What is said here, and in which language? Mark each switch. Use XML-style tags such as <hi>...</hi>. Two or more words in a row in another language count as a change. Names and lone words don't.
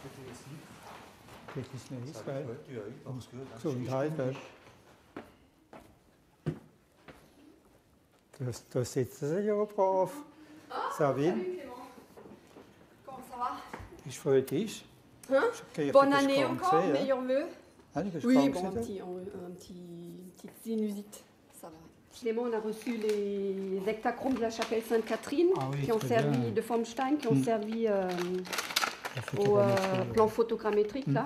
<de>Da sitzen sie ja brav. Sabine.</de> <fr>Salut Clément. Comment ça va?</fr> <de>Ich freue dich.</de> <fr>Bonne année encore, meilleurs vœux. Oui, bon, une petite sinusite, ça va. Clément, on a reçu les hectachromes de la chapelle Sainte-Catherine, qui ont servi de Formstein, qui ont servi au plan photogrammétrique, là.</fr>